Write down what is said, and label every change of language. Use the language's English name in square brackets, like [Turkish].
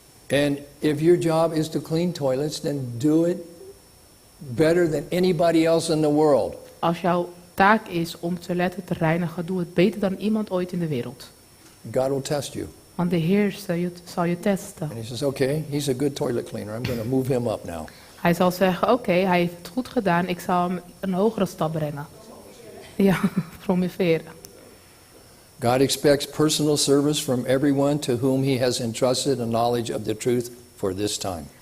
[English] And if your job is to clean toilets, then do it better than anybody else in the world. [Dutch] Als jouw taak is om toiletten te reinigen, doe het beter dan iemand ooit in de wereld. [English] God will test you. [Dutch] Want de Heer zal je testen. [English] And he says, okay, he's a good toilet cleaner. I'm going to move him up now. [Dutch] Hij zal zeggen, oké, hij heeft het goed gedaan. Ik zal hem een hogere stap brengen. Ja, promoveren. [English] God expects personal service from everyone to whom he has entrusted a knowledge of the truth for this time.